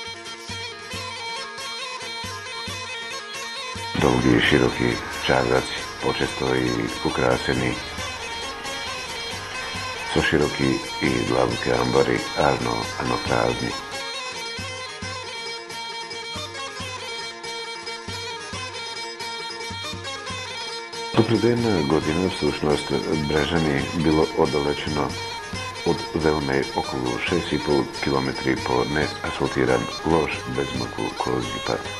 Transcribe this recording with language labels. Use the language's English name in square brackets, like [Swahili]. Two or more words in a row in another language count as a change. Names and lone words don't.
[Macedonian] Долги и широки чардаци, почесто и украсени, со широки и длабоки амбари, ама празни. До предедна година всушност Брежани било оддалечено од Велме околу 6,5 километри по неасфалтиран лош безмаку кози пат.